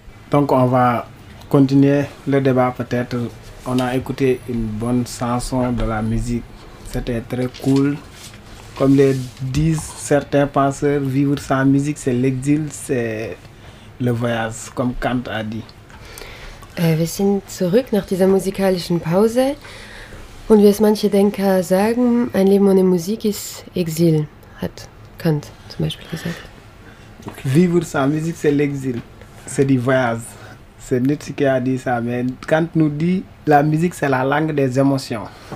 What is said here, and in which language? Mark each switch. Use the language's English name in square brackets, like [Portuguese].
[French] Donc on va continuer le débat peut-être. On a écouté une bonne chanson de la musique. C'était très cool. Comme le disent certains penseurs, vivre sans musique, c'est l'exil, c'est le voyage, comme Kant a dit. [German] Wir sind zurück nach dieser musikalischen Pause. Und wie es manche Denker sagen, ein Leben ohne Musik ist Exil, hat Kant zum Beispiel gesagt. [French] Vivre sans musique, c'est l'exil. C'est du voyage. C'est Nietzsche qui a dit ça. Mais Kant nous dit, la musique, c'est la langue des émotions.